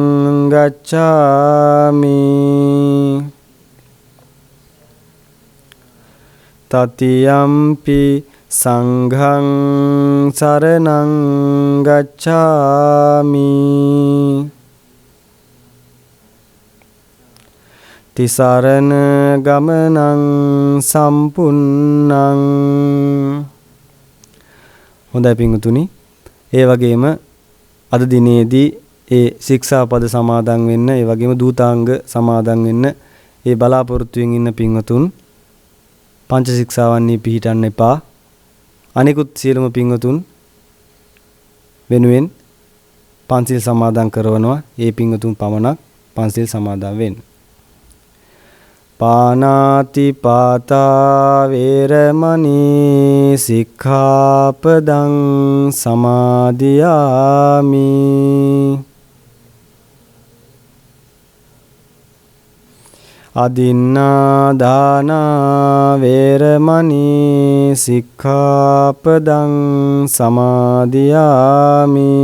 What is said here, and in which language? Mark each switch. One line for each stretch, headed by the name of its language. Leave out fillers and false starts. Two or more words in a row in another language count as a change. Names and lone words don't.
Pali: ගච්ඡාමි တတိယံ පි සංඝං සරණං ගච්ඡාමි ติสารณගමනං සම්පුන්නං.
Sinhala: හොඳයි පින්වතුනි, ඒ වගේම අද දිනේදී ඒ ශික්ෂාපද සමාදන් වෙන්න, ඒ වගේම දූතාංග සමාදන් වෙන්න ඒ බලාපොරොත්තුෙන් ඉන්න පින්වතුන් පංච ශික්ෂාවන්හි පිහිටන්න එපා. අනිකුත් සියලුම පින්වතුන් වෙනුවෙන් පන්සිල් සමාදන් කරනවා. ඒ පින්වතුන් පමණක් පන්සිල් සමාදන් වෙන්න.
Pali: පානාති පාතා වේරමණී සික්ඛාපදං සමාදියාමි. අදින්නා දානා වේරමණී සික්ඛාපදං සමාදියාමි.